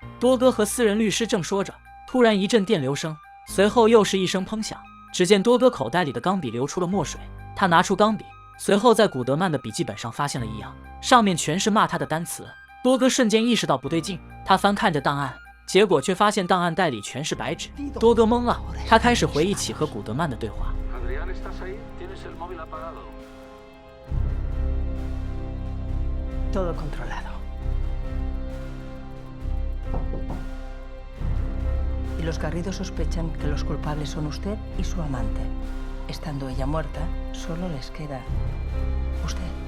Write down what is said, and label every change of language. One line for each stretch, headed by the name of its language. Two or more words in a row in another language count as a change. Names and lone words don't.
Chinese: 多哥和私人律师正说着，突然一阵电流声，随后又是一声砰响，只见多哥口袋里的钢笔流出了墨水。他拿出钢笔，随后在古德曼的笔记本上发现了异样，上面全是骂他的单词。多哥瞬间意识到不对劲，他翻看着档案，结果却发现档案袋里全是白纸。多哥懵了，他开始回忆起和古德曼的对话。
Spanish: Todo controlado. Y los Garrido sospechan que los culpables son usted y su amante. Estando ella muerta, solo les queda usted.